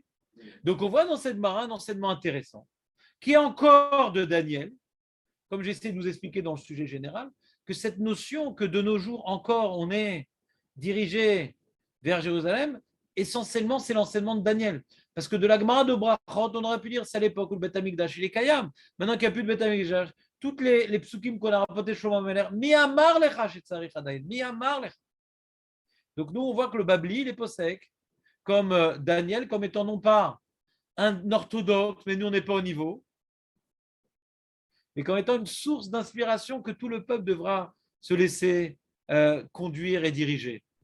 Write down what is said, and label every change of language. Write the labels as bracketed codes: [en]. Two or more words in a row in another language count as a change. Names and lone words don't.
[fr] Donc, on voit dans cette Mara un enseignement intéressant, qui est encore de Daniel, comme j'essaie de nous expliquer dans le sujet général, que cette notion que de nos jours encore on est dirigé vers Jérusalem, essentiellement c'est l'enseignement de Daniel. Parce que de la Gemara de Brachot, on aurait pu dire c'est à l'époque où le [he] בית המקדש [fr] il est Kayam. Maintenant qu'il n'y a plus de [he] בית המקדש, [fr] toutes les psukim qu'on a rapportés Shlomo Ameler, [he] מי אמר לך שצריך עדיין, מי אמר לך. [fr] Donc nous on voit que le Babli il est possèque, comme Daniel, comme étant non pas un orthodoxe, mais nous on n'est pas au niveau, mais comme étant une source d'inspiration que tout le peuple devra se laisser conduire et diriger.